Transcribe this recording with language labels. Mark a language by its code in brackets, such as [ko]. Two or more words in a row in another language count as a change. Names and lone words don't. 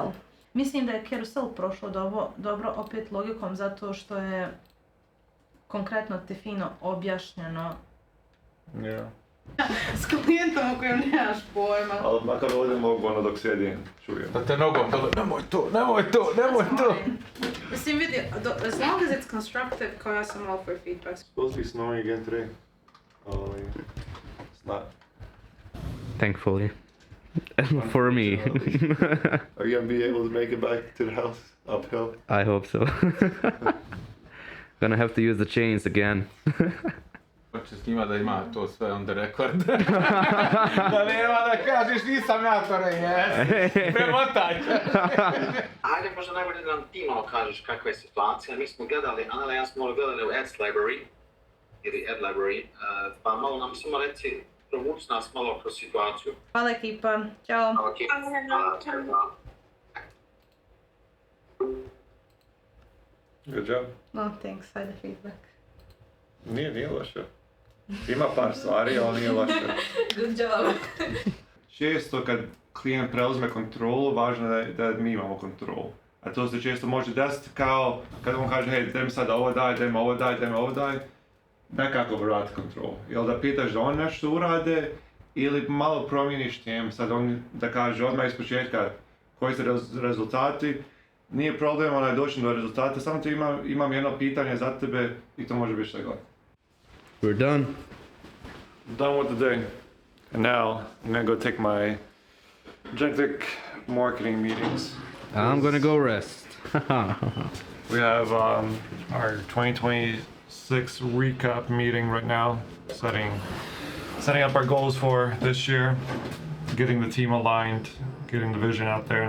[bs] Mislim da je carousel prošlo dobro opet logikom zato što je konkretno te fino objašnjeno. [en] Yeah. [bs] S klijentom o kojem nemaš pojma. Ali makar ovdje mogu ono dok sjedim, čujem. Da te nogom dole, nemoj to. Mislim vidi, [en] as long as it's constructive, [bs] kao ja sam [en] all for feedback. Supposed to be snowing again today. It's not. Thankfully. For me. Are you gonna be able to make it back to the house uphill? I hope so. Gonna have to use the chains again. [bs] Hoće s njima da ima to sve [en] on the record. [bs] Da nema da kažeš nisam ja to premotaj. Ajde, možda najbolje da nam ti malo kažeš kakva je situacija. Mi smo gledali, Amel i ja smo malo gledali u Ads Library, ili Ad Library, pa malo nam samo reci, provuci nas malo kroz situaciju. Hvala ekipa, ćao. Ok, hvala. [en] Good job. No thanks, [bs] ajde feedback. Nije loše. Ima par stvari, ali nije loše. [en] Good job. [bs] Često kad klijent preuzme kontrolu, važno je da mi imamo kontrolu. A to se često može desiti kao kad on kaže, hej, daj mi sad ovo daj, daj mi ovo daj, nekako vrati kontrolu. Jel da pitaš da on nešto urade ili malo promijeniš tem, sad on da kaže odmah iz početka koji su rezultati, nije problem onaj doći do rezultata, samo ti imam jedno pitanje za tebe i to može biti šta god. [en] We're done. Done with the day. And now I'm gonna go take my GenTech Marketing meetings. I'm gonna go rest. We have our 2026 recap meeting right now, setting up our goals for this year, getting the team aligned, getting the vision out there.